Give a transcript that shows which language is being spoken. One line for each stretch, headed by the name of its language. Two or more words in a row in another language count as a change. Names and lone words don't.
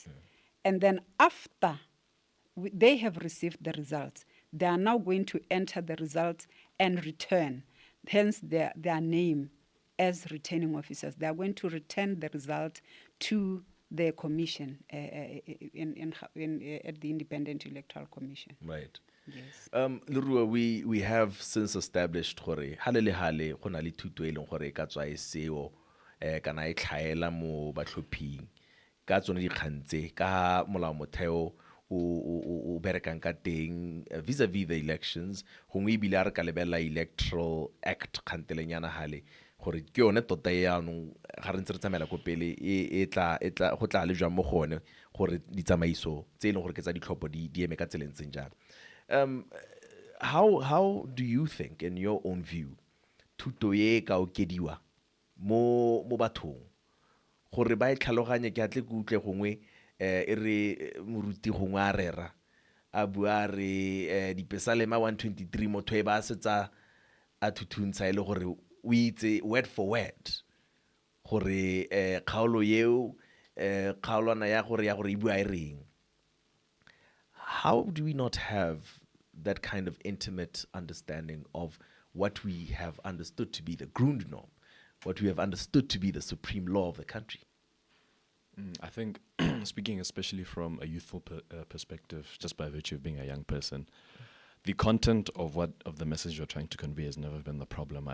English: And then after they have received the results, they are now going to enter the results and return, hence their name as returning officers. They are going to return the result to the commission at the Independent Electoral Commission. Right. Yes.
Tswana: Leroux,
English: we have since established
Tswana: gore hale le hale go na le thuto e leng gore e ka tswa e seo kana e tlhaela mo batlhophing ka tsone dikgang tse ka molao motheo o berekang ka teng
English: vis-a-vis the elections
Tswana: gongwe ebile a re ka lebelela Electoral Act kgantelenyana hale gore ke yone tota e yaanong ga re ntse re tsamaela ko pele go tla le jwang mo gone gore ditsamaiso tse e leng gore ke tsa ditlhopho di eme ka tseleng tseng jang.
English: How do you think, in your own view,
Tswana: thuto ye ka okediwa mo bathong gore ba e tlhaloganye ke atle ke utlwe gongwe e re moruti gongwe a rera a bua re dipesalema 123 motho e ba setsa a thuthuntsha e le gore o itse
English: word for word
Tswana: gore kgaolo yeo kgaolwana ya gore e bua e reng.
English: How do we not have that kind of intimate understanding of what we have understood to be the Grundnorm, what we have understood to be the supreme law of the country? I think, speaking especially from a youthful perspective, just by virtue of being a young person, the content of the message you're trying to convey has never been the problem.